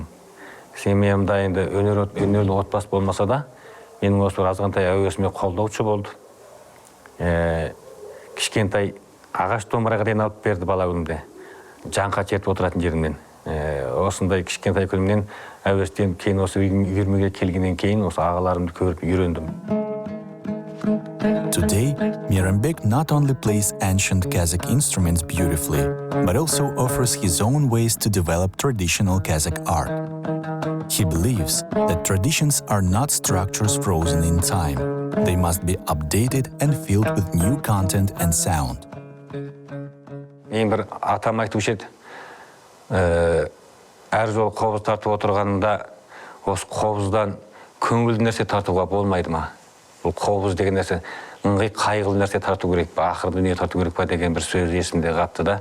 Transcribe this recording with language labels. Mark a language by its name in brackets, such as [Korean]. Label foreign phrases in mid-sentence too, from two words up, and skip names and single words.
[Kazakh] Семьямда енді өнерлі отбасы болмаса да, менің осы азғантай әуесіме қолдаушы болды. Кішкентай ағаш домбыраға дейін алып берді бала күнімде. Жанға чертіп отыратын жерімнен. Осындай кішкентай күнімнен әуестен кейін осы үйірмеге келгеннен кейін осы ағаларымды көріп үйрендім. [English] Today, Meyranbek not only plays ancient Kazakh instruments beautifully, but also offers his own ways to develop traditional Kazakh art. He believes that traditions are not structures frozen in time. They must be updated and filled with new content and sound. [Kazakh] Мен бір атам айтушы еді, әр жол қобыз тартып отырғанында, осы қобыздан көңілді нәрсе тартуға болмайды ма? Бұл қобыз деген нәрсе, ыңғай қайғылы нәрсе тарту керек па, ақыр дүние тарту керек па деген бір сөз есімде қапты да.